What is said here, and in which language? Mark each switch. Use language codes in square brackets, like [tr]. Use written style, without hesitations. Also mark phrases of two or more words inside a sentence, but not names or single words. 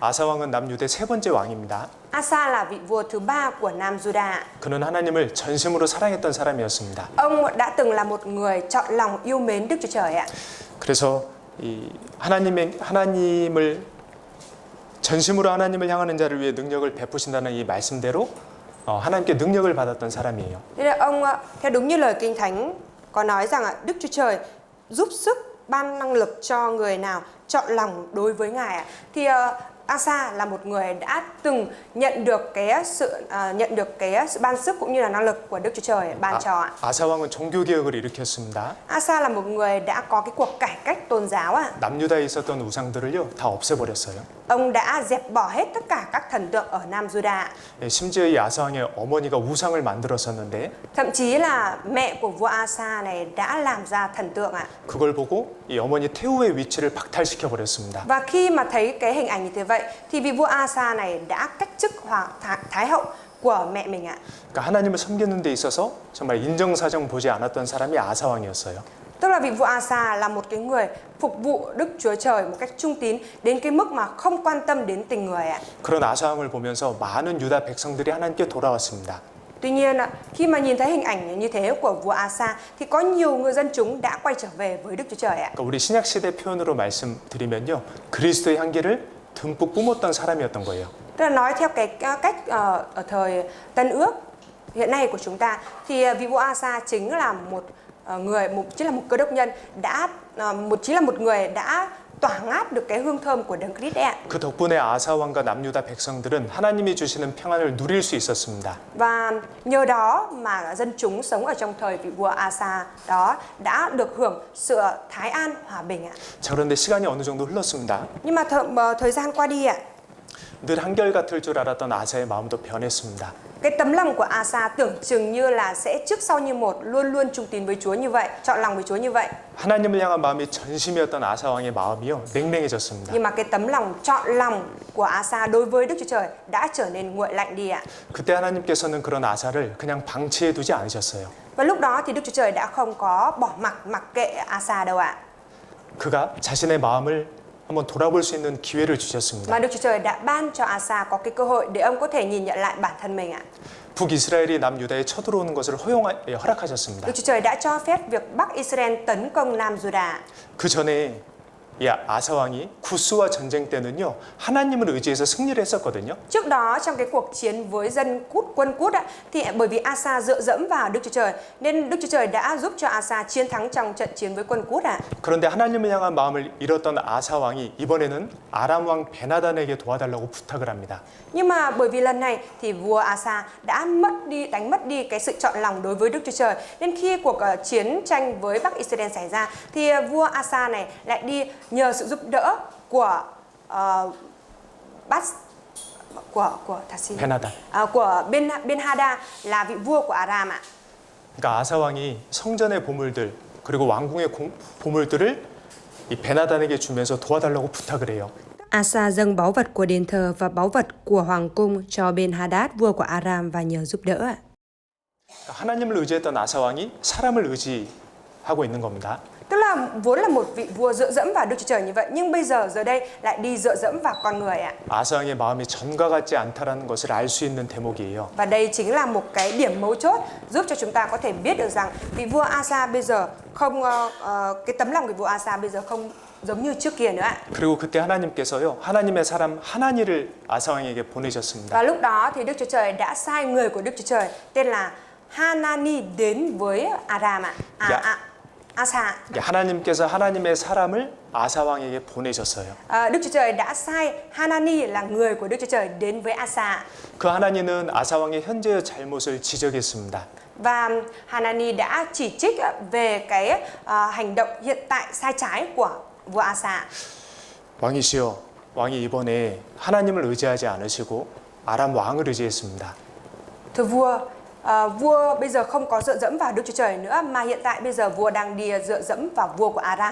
[ko] 아사 왕은 남유대 세 번째 왕입니다. [vi] Asa là vị vua thứ 3 của Nam Juda. [ko] 그는 하나님을 전심으로 사랑했던 사람이었습니다. [vi] Ông đã từng là một người chọn lòng yêu mến Đức Chúa Trời ạ. [ko] 그래서 이 하나님을 전심으로 하나님을 향하는 자를 위해 능력을 베푸신다는 이 말씀대로 하나님께 능력을 받았던 사람이에요. [vi] Thế là ông theo đúng như lời Kinh Thánh có nói rằng Đức Chúa Trời giúp sức ban năng lực cho người nào chọn lòng đối với Ngài ạ. Thì Asa là một người đã từng nhận được cái sự ban sức cũng như là năng lực của Đức Chúa Trời ban cho ạ. [ko] 아사 왕은 종교 개혁을 일으켰습니다. [vi] Asa là một người đã có cái cuộc cải cách tôn giáo ạ. [ko] 남유다에 있었던 우상들을요 다 없애버렸어요. [vi] Ông đã dẹp bỏ hết tất cả các thần tượng ở Nam Juda. [ko] 심지어 이 아사 왕의 어머니가 우상을 만들었었는데 [vi] Thậm chí là mẹ của vua Asa này đã làm ra thần tượng ạ. [ko] 그걸 보고 이 어머니 태후의 위치를 박탈시켜 버렸습니다. [vi] Và khi mà thấy cái hình ảnh như thế vậy thì vị vua Asa này đã cách chức thái hậu của mẹ mình ạ. [ko] 그러니까 하나님을 섬기는 데 있어서 정말 인정사정 보지 않았던 사람이 아사 왕이었어요. [vi] Tức là vị vua Asa là một cái người phục vụ Đức Chúa Trời một cách trung tín đến cái mức mà không quan tâm đến tình người ạ. [ko] 그런 아사 왕을 보면서 많은 유다 백성들이 하나님께 돌아왔습니다. [vi] Tuy nhiên khi mà nhìn thấy hình ảnh như thế của vua Asa thì có nhiều người dân chúng đã quay trở về với Đức Chúa Trời ạ. [ko] 그러니까 우리 신약 시대 표현으로 말씀드리면요, 그리스도의 향기를 듬뿍 뿜었던 사람이었던 거예요. [vi] Tức là nói theo cái cách ở thời Tân Ước hiện nay của chúng ta thì vị vua Asa chính là một cơ đốc nhân chính là một người đã tỏa ngát được cái hương thơm của Đấng Christ ạ. [ko] 그 덕분에 아사 왕과 남유다 백성들은 하나님이 주시는 평안을 누릴 수 있었습니다. [vi] Và nhờ đó mà dân chúng sống ở trong thời vị vua Asa đó đã được hưởng sự thái an hòa bình ạ. [ko] 자, 그런데 시간이 어느 정도 흘렀습니다. [vi] Nhưng mà thời gian qua đi ạ, [ko] 늘 한결같을 줄 알았던 아사의 마음도 변했습니다. [vi] cái tấm lòng của Asa tưởng chừng như là sẽ trước sau như một, luôn luôn trung tín với Chúa như vậy, chọn lòng với Chúa như vậy. [ko] 하나님을 향한 마음이 전심이었던 아사 왕의 마음이요 냉랭해졌습니다. [vi] Nhưng mà cái tấm lòng chọn lòng của Asa đối với Đức Chúa Trời đã trở nên nguội lạnh đi ạ. [ko] 그때 하나님께서는 그런 아사를 그냥 방치해 두지 않으셨어요. [vi] Và lúc đó thì Đức Chúa Trời đã không có bỏ mặc kệ Asa đâu ạ. [ko] 그가 자신의 마음을 한번 돌아볼 수 있는 기회를 주셨습니다. [vi] Mà Đức Chúa Trời đã ban cho Asa có cái cơ hội để ông có thể nhìn nhận lại bản thân mình ạ. [ko] 북이스라엘이 남유다에 쳐들어오는 것을 허락하셨습니다. [vi] Đức Chúa Trời đã cho phép việc Bắc Israel tấn công Nam Juda. [ko] 그 전에 이 아사 왕이 구스와 전쟁 때는요 하나님을 의지해서 승리를 했었거든요. [vi] Trước đó trong cái cuộc chiến với quân Cút thì bởi vì Asa dựa dẫm vào Đức Chúa Trời nên Đức Chúa Trời đã giúp cho Asa chiến thắng trong trận chiến với quân Cút ạ. [ko] 그런데 하나님을 향한 마음을 잃었던 아사 왕이 이번에는 아람 왕 베나단에게 도와달라고 부탁을 합니다. [vi] Nhưng mà bởi vì lần này thì vua Asa đã đánh mất đi cái sự chọn lòng đối với Đức Chúa Trời nên khi cuộc chiến tranh với Bắc Israel xảy ra thì vua Asa này lại đi nhờ sự giúp đỡ của 베나단. của Ben-Hadad là vị vua của Aram ạ. [ko] 그러니까 아사 왕이 성전의 보물들 그리고 왕궁의 보물들을 이 베나단에게 주면서 도와달라고 부탁을 해요. [vi] Asa dâng báu vật của đền thờ và báu vật của hoàng cung cho Ben-Hadad vua của Aram và nhờ giúp đỡ ạ. [ko] 하나님을 의지했던 아사 왕이 사람을 의지하고 있는 겁니다. [vi] Tức là vốn là một vị vua dựa dẫm vào Đức Chúa Trời như vậy nhưng bây giờ đây lại đi dựa dẫm vào con người ạ. [ko] 아사 왕의 마음이 전과 같지 않다라는 것을 알 수 있는 대목이에요. [vi] Và đây chính là một cái điểm mấu chốt giúp cho chúng ta có thể biết được rằng vị vua Asa bây giờ không cái tấm lòng của vua Asa bây giờ không giống như trước kia nữa ạ. [ko] 그리고 그때 하나님께서요 하나님의 사람 하나니를 아사 왕에게 보내셨습니다. [vi] Và lúc đó thì Đức Chúa Trời đã sai người của Đức Chúa Trời tên là Hanani đến với Aram ạ? Dạ. Asa. [ko] 하나님께서 하나님의 사람을 아사 왕에게 보내셨어요. [vi] Đức Chúa Trời đã sai Hanani là người của Đức Chúa Trời đến với Asa. [ko] 그 하나님은 아사 왕의 현재의 잘못을 지적했습니다. [vi] Và Hanani đã chỉ trích về cái hành động hiện tại sai trái của vua Asa. [ko] 왕이시여, 왕이 이번에 하나님을 의지하지 않으시고 아람 왕을 의지했습니다. [vi] Thưa vua, vua bây giờ không có dựa dẫm vào Đức Chúa Trời nữa, mà hiện tại bây giờ vua đang đi dựa dẫm vào vua của Aram.